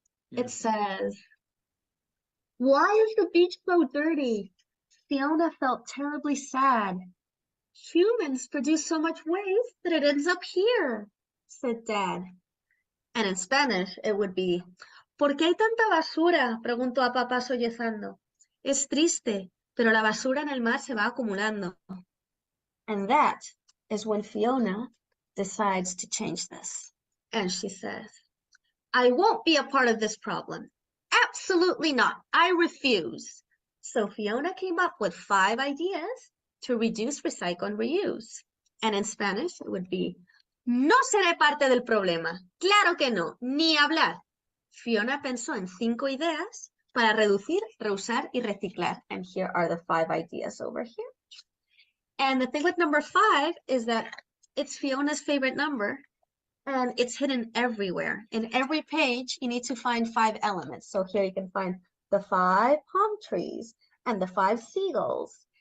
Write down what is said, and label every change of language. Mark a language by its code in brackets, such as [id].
[en] It says, "Why is the beach so dirty?" Fiona felt terribly sad. "Humans produce so much waste that it ends up here," said Dad. And in Spanish, it would be, [es] "¿Por qué hay tanta basura?" preguntó a papá sollozando. "Es triste, pero la basura en el mar se va acumulando." [en] And that is when Fiona decides to change this. And she says, "I won't be a part of this problem. Absolutely not. I refuse." So Fiona came up with 5 ideas to reduce, recycle, and reuse. And in Spanish, it would be, [es] "No seré parte del problema. Claro que no, ni hablar." Fiona pensó en 5 ideas para reducir, reusar, y reciclar. [en] And here are the 5 ideas over here. And the thing with number 5 is that it's Fiona's favorite number, and it's hidden everywhere. In every page, you need to find 5 elements. So here you can find the 5 palm trees and the 5 seagulls.